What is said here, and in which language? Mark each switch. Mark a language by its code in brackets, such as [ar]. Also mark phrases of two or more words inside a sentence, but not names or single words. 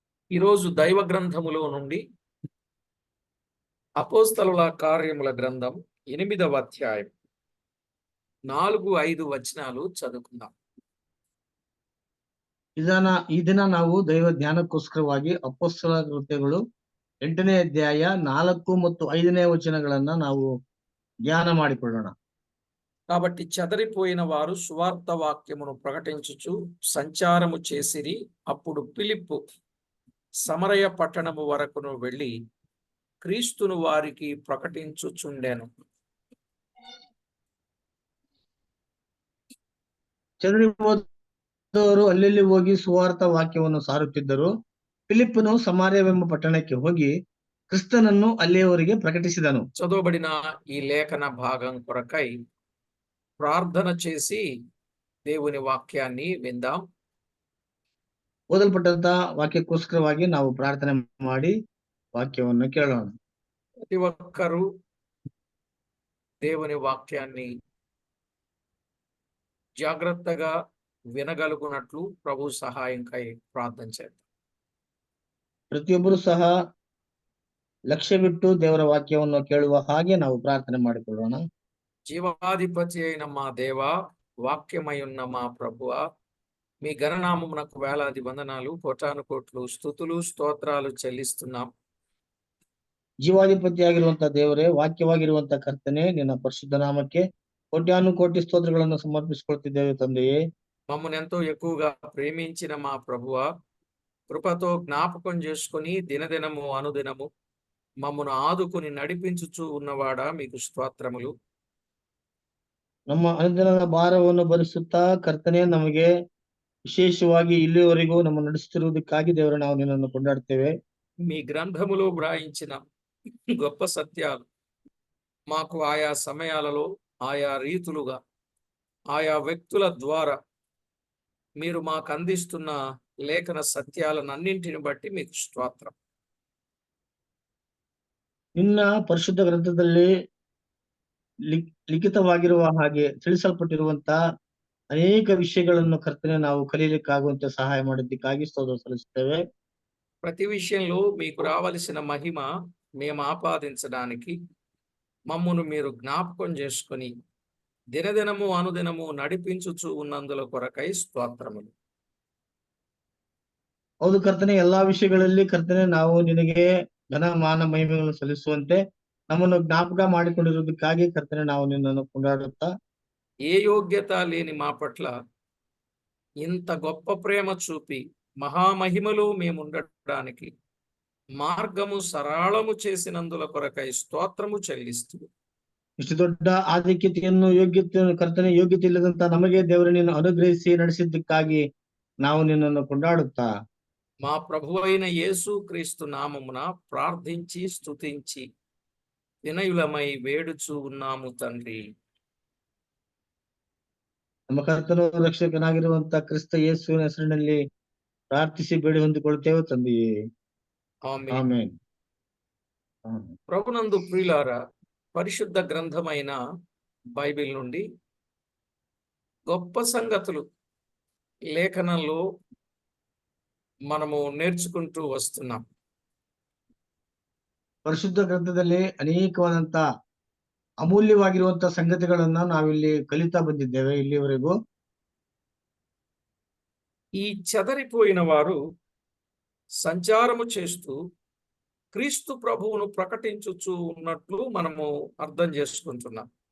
[te] ఈరోజు దైవ గ్రంథములో నుండి అపోస్తలుల కార్యముల గ్రంథం 8వ అధ్యాయం 4-5 వచనాలు చదువుకుందాం. [kn] ಈ ದಿನ ನಾವು ದೈವ ಧ್ಯಾನಕ್ಕೋಸ್ಕರವಾಗಿ ಅಪೊಸ್ತಲರ ಕೃತ್ಯಗಳು 8ನೇ ಅಧ್ಯಾಯ 4 ಮತ್ತು 5ನೇ ವಚನಗಳನ್ನ ನಾವು ಧ್ಯಾನ ಮಾಡಿಕೊಳ್ಳೋಣ. [te] కాబట్టి చెదరిపోయిన వారు సువార్త వాక్యమును ప్రకటించుచు సంచారము చేసిరి. అప్పుడు ఫిలిప్పు సమరయ పట్టణము వరకును వెళ్ళి క్రీస్తును వారికి ప్రకటించుచుండెను. [kn] ಚದರಿ ಹೋದವರು ಅಲ್ಲೆಲ್ಲಿ ಹೋಗಿ ಸುವಾರ್ಥ ವಾಕ್ಯವನ್ನು ಸಾರುತ್ತಿದ್ದರು. ಫಿಲಿಪ್ಪನು ಸಮಾರ್ಯವೆಂಬ ಪಟ್ಟಣಕ್ಕೆ ಹೋಗಿ ಕ್ರಿಸ್ತನನ್ನು ಅಲ್ಲಿಯವರಿಗೆ ಪ್ರಕಟಿಸಿದನು. [te] చదవబడిన ఈ లేఖన భాగం కొరకై ప్రార్థన చేసి దేవుని వాక్యాన్ని విందాం. [kn] ಓದಲ್ಪಟ್ಟಂತ ವಾಕ್ಯಕ್ಕೋಸ್ಕರವಾಗಿ ನಾವು ಪ್ರಾರ್ಥನೆ ಮಾಡಿ వాక్యವನ್ನು ಕೇಳೋಣ. [te] ప్రతి ఒక్కరూ దేవుని వాక్యాన్ని జాగ్రత్తగా వినగలుగునట్లు ప్రభు సహాయంకై ప్రార్థన చేద్దాం. [kn] ಪ್ರತಿಯೊಬ್ಬರು ಸಹ ಲಕ್ಷ್ಯವಿಟ್ಟು ದೇವರ ವಾಕ್ಯವನ್ನು ಕೇಳುವ ಹಾಗೆ ನಾವು ಪ್ರಾರ್ಥನೆ ಮಾಡಿಕೊಳ್ಳೋಣ. [te] జీవాధిపతి అయిన మా దేవ, వాక్యమై ఉన్న మా ప్రభువ, మీ ఘననామమునకు వేలాది వందనాలు, కోటాను కోట్లు స్తుతులు స్తోత్రాలు చెల్లిస్తున్నాం. [kn] ಜೀವಾಧಿಪತಿಯಾಗಿರುವಂತಹ ದೇವರೇ, ವಾಕ್ಯವಾಗಿರುವಂತಹ ಕರ್ತನೆ, ನಿನ್ನ ಪರಿಶುದ್ಧ ನಾಮಕ್ಕೆ ಕೋಟ್ಯಾನು ಕೋಟಿ ಸ್ತೋತ್ರಗಳನ್ನು ಸಮರ್ಪಿಸಿಕೊಳ್ತಿದ್ದೇವೆ ತಂದೆಯೇ. [te] మమ్మల్ని ఎంతో ఎక్కువగా ప్రేమించిన మా ప్రభువ, కృపతో జ్ఞాపకం చేసుకుని దినదినము అనుదినము మమ్మను ఆదుకుని నడిపించుచూ ఉన్నవాడా, మీకు స్తోత్రములు. [kn] ನಮ್ಮ ಅನುದಿನದ ಭಾರವನ್ನು ಭರಿಸುತ್ತಾ ಕರ್ತನೆ, ನಮಗೆ ವಿಶೇಷವಾಗಿ ಇಲ್ಲಿವರೆಗೂ ನಮ್ಮ ನಡೆಸುತ್ತಿರುವುದಕ್ಕಾಗಿ ದೇವರ ನಾವು ನಿನ್ನನ್ನು ಕೊಂಡಾಡ್ತೇವೆ. [te] మీ గ్రంథములో వ్రాయించిన గొప్ప సత్యాలు మాకు ఆయా సమయాలలో ఆయా రీతులుగా ఆయా వ్యక్తుల ద్వారా మీరు మాకు అందిస్తున్న లేఖన సత్యాలన్నింటిని బట్టి మీకు స్తోత్రం. [kn] ನಿನ್ನ ಪರಿಶುದ್ಧ ಗ್ರಂಥದಲ್ಲಿ ಲಿಖಿತವಾಗಿರುವ ಹಾಗೆ ತಿಳಿಸಲ್ಪಟ್ಟಿರುವಂತ ಅನೇಕ ವಿಷಯಗಳನ್ನು ಕರ್ತನೆ ನಾವು ಕಲಿಯಲಿಕ್ಕಾಗುವಂತೆ ಸಹಾಯ ಮಾಡಿದ್ದಕ್ಕಾಗಿ ಸ್ತೋತ್ರ ಸಲ್ಲಿಸುತ್ತೇವೆ. [te] ప్రతి విషయంలో మీకు రావలసిన మహిమ మేము ఆపాదించడానికి మమ్మను మీరు జ్ఞాపకం చేసుకొని దినదినము అనుదినము నడిపించుచూ ఉన్నందుల కొరకై స్తోత్రములు. [kn] ಹೌದು ಕರ್ತನೆ, ಎಲ್ಲಾ ವಿಷಯಗಳಲ್ಲಿ ಕರ್ತನೆ ನಾವು ನಿನಗೆ ಘನ ಮಾನ ಮಹಿಮೆಗಳನ್ನು ಸಲ್ಲಿಸುವಂತೆ ನಮ್ಮನ್ನು ಜ್ಞಾಪಕ ಮಾಡಿಕೊಂಡಿರುವುದಕ್ಕಾಗಿ ಕರ್ತನೆ ನಾವು ನಿನ್ನನ್ನು ಕೊಂಡಾಡುತ್ತಾ, [te] ఏ యోగ్యత లేని మా పట్ల ఇంత గొప్ప ప్రేమ చూపి మహామహిమలో మేముండడానికి మార్గము సరళము చేసినందుల కొరకై స్తోత్రము చెల్లిస్తూ, [kn] ಇಷ್ಟು ದೊಡ್ಡ ಆಧಿಕ್ಯತೆಯನ್ನು ಕರ್ತನೆ ಯೋಗ್ಯತೆ ಇಲ್ಲದಂತ ನಮಗೆ ದೇವರು ನಿನ್ನ ಅನುಗ್ರಹಿಸಿ ನಡೆಸಿದ್ದಕ್ಕಾಗಿ ನಾವು ನಿನ್ನನ್ನು ಕೊಂಡಾಡುತ್ತಾ, [te] మా ప్రభువైన యేసు క్రీస్తు నామమున ప్రార్థించి స్తుతించి వినయులమై వేడుచూ ఉన్నాము తండ్రి. [kn] ನಮ್ಮ ಕರ್ತನು ರಕ್ಷಕನಾಗಿರುವಂತ ಕ್ರಿಸ್ತ ಯೇಸುವಿನ ಹೆಸರಿನಲ್ಲಿ ಪ್ರಾರ್ಥಿಸಿ ಬೇಡಿ ಹೊಂದಿಕೊಳ್ಳುತ್ತೇವೆ ತಂದೆಯೇ. [te] ఆమేన్. [kn] ಆಮೆನ್. [te] ప్రభునందు ప్రియులారా, పరిశుద్ధ గ్రంథమైన బైబిల్ నుండి గొప్ప సంగతులు లేఖనంలో మనము నేర్చుకుంటూ వస్తున్నాం. [kn] ಪರಿಶುದ್ಧ ಗ್ರಂಥದಲ್ಲಿ ಅನೇಕವಾದಂತ ಅಮೂಲ್ಯವಾಗಿರುವಂತ ಸಂಗತಿಗಳನ್ನ ನಾವಿಲ್ಲಿ ಕಲಿತಾ ಬಂದಿದ್ದೇವೆ ಇಲ್ಲಿವರೆಗೂ. [te] ఈ చెదరిపోయిన వారు సంచారము చేస్తూ క్రీస్తు ప్రభువును ప్రకటించుచూ ఉన్నట్లు మనము అర్థం చేసుకుంటున్నాం.